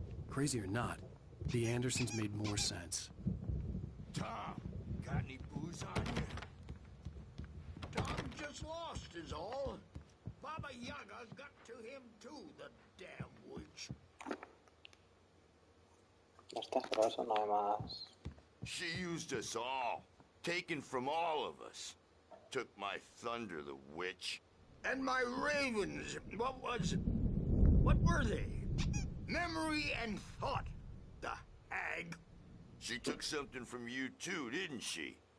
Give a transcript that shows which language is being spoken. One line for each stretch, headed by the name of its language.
English: Crazy or not, the Andersons made more sense. Tom, got any booze on you? Tom just lost is all. Baba Yaga got to him too, the damn witch.
Spanish: Ya está, pero eso no hay más.
English: She used us all. Taken from all of us. Took my thunder, the witch. And my ravens, what were they? Memory and thought, the hag. She took something from you too, didn't she?